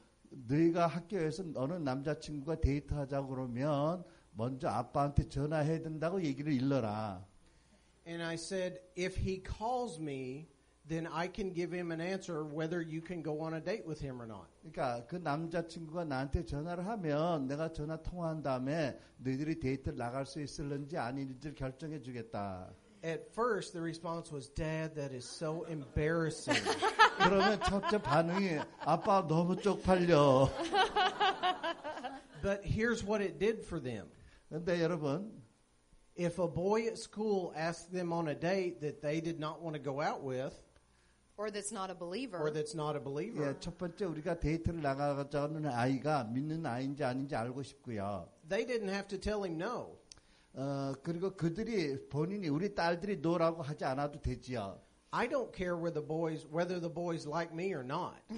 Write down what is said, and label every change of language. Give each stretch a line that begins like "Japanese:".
Korean: 너희가 학교에서 어느 남자친구가 데이트하자고 그러면 먼저 아빠한테 전화해야 된다고 얘기를 일러라.
English: And I said, if he calls me, then I can give him an answer whether you can go on a date with him or not.
Korean: 그러니까 그 남자친구가 나한테 전화를 하면 내가 전화 통화한 다음에 너희들이 데이트를 나갈 수 있을는지 아닌지를 결정해 주겠다.
English: At first, the response was, Dad, that is so embarrassing.
Korean: 그러면 첫째 반응이 아빠 너무 쪽팔려.
English: But here's what it did for them.
Korean: 근데 여러분,
English: If a boy at school asked them on a date that they did not want to go out with, Or that's not a believer. or that's not a believer,
Korean: 예, 첫 번째 우리가 데이트를 나가자는 아이가 믿는 아이인지 아닌지 알고 싶고요.
English: they didn't have to tell him no.
Korean: 그리고 그들이 본인이 우리 딸들이 노라고 하지 않아도 되지요.
English: I don't care whether the boys like me or not.